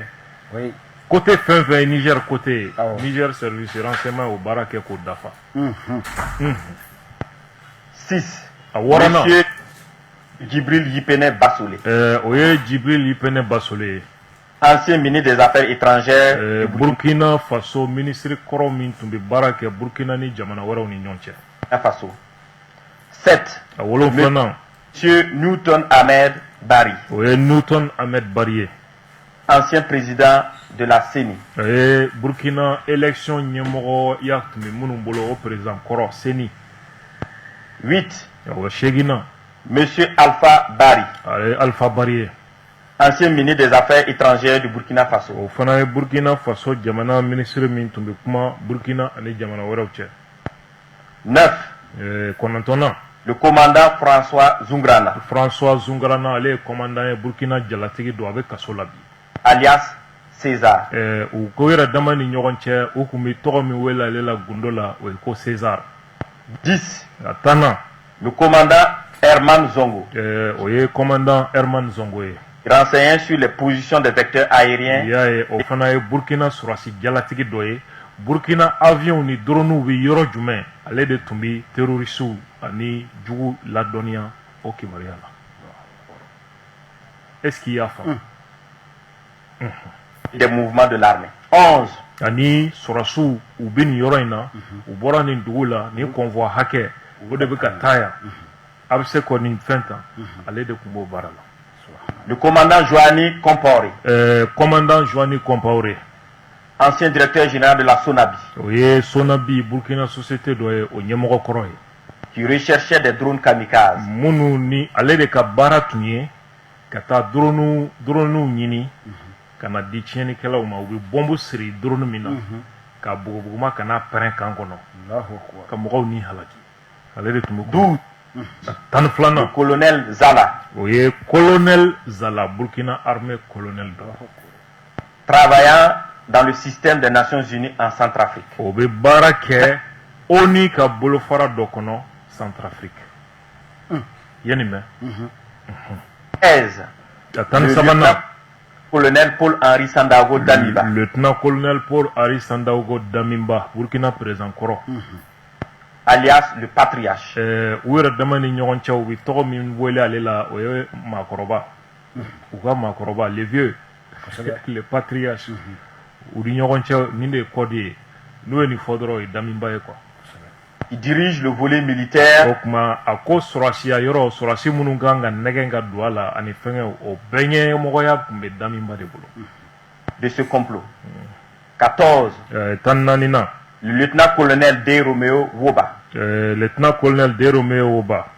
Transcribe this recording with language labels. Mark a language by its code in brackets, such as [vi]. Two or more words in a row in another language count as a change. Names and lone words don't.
[fr] oui. [bm] côté fɛn fɛn ye Niger côté ye Awɔ. Niger [fr] service de renseignement [bm] o baara kɛ k'o dafa. 6. a wɔɔrɔnan [fr] Monsieur Djibril Yipene Bassolé, [bm] o ye Djibril Yipene Bassolé ye. [fr] ancien ministre des Affaires étrangères du [bm] Burkina Faso ministre kɔrɔ min tun bɛ baara kɛ Burkina ni jamana wɛrɛw ni ɲɔgɔn cɛ. [fr] Burkina Faso. 7. [bm] a wolonfilanan [fr] Monsieur Newton Ahmed Bari, [bm] o ye Newton Ahmed Bari ye. [fr] ancien président de la CENI. [bm] o ye Burkina élection ɲɛmɔgɔ ya tun bɛ minnu bolo o président kɔrɔ CENI. 8. o ye seginnan [fr] Monsieur Alpha Bari, [bm] a ye Alpha Bari ye. [fr] ancien ministre des Affaires étrangères du Burkina Faso. [bm] o fana ye Burkina Faso jamana ministre min tun bɛ kuma Burkina ani jamana wɛrɛw cɛ. 9. kɔnɔntɔnnan [fr] Le commandant François Zungrana, [bm] François Zungarana ale ye commandant ye Burkina jalatigi don a bɛ kaso la bi. [fr] alias César. [bm] u ko yɛrɛ dama ni ɲɔgɔn cɛ u kun bɛ tɔgɔ min wele ale la gundo la o ye ko César. 10. a tannan [fr] Le commandant Herman Zongo, [bm] o ye commandant Herman Zongo ye. [fr] renseignant sur les positions des vecteurs aériens [bm] i y'a ye o fana ye Burkina sɔrɔsi jalatigi dɔ ye. Burkina avion ni drone bɛ yɔrɔ jumɛn ale de tun bɛ terrorisiw ani jugu ladɔnniya o kibaruya la. [fr] est-ce qu'il y a faamu. des mouvements de l'armée. [bm] 11. ani sɔrɔsiw u bɛ nin yɔrɔ in na u bɔra nin dugu la nin convoi hakɛ o de bɛ ka taa yan a bɛ se kɔ nin fɛn tan ale de tun b'o baara la. [fr] Le commandant Joanny Compaoré, commandant Joanny Compaoré ancien directeur général de la Sonabi, [bm] o ye Sonabi Burkina société dɔ ye o ɲɛmɔgɔ kɔrɔ ye. [fr] qui recherchait des drones kamikazes. [bm] minnu ni ale de ka baara tun ye ka taa drone ɲini ka na di tiɲɛnikɛlaw ma u bɛ bɔnbu siri drone min na ka bugubuguma ka n'a pɛrɛn kan kɔnɔ ka mɔgɔw ni halaki ale de tun bɛ 12. tan ni [fr] Le [bm] filanan [fr] colonel Zala, [bm] o ye colonel Zala Burkina armée colonel dɔ [fr] travaillant dans le système des Nations Unies en Centrafrique. [bm] o bɛ baara kɛ ONU ka bolofara dɔ kɔnɔ Centrafrique yanni mɛ 13. a tan ni [fr] Le [bm] sabanan [fr] lieutenant-colonel Paul-Henri Sandaogo Damiba, lieutenant colonel [bm] Paul-Henri Sandaogo Damiba Burkina président kɔrɔ. [fr] alias le patriarche. [bm] u yɛrɛ dama ni ɲɔgɔn cɛ u bɛ tɔgɔ min wele ale la o ye maakɔrɔba u ka maakɔrɔba [fr] le vieux le patriarche [bm] u ni ɲɔgɔn cɛ nin de ye kɔdi ye n'u ye nin fɔ dɔrɔn o ye Damiba ye quoi. [fr] Il dirige le volet militaire [bm] o tuma a ko sɔrɔsiya yɔrɔ sɔrɔsi minnu kan ka nɛgɛn ka don a la ani fɛngɛ o bɛɛ ɲɛmɔgɔya tun bɛ Damiba de bolo. [fr] de ce complot. 14. [bm] tan naaninan [fr] Le lieutenant-colonel D. Romeo Woba, lieutenant colonel De Romeo Woba